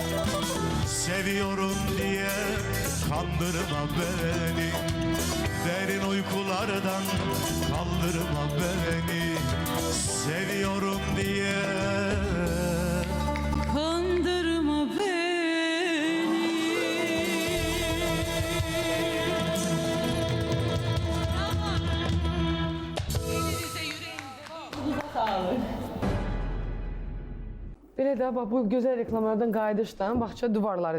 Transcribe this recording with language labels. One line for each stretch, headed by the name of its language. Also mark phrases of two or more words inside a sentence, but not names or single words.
Turkish: Seviyorum diye kandırma beni. Derin uykulardan kaldırma beni. Seviyorum diye. Kandırma beni.
Azerbaijani: Belə də bax bu gözəl reklamlardan qayıdışdan bağça duvarları.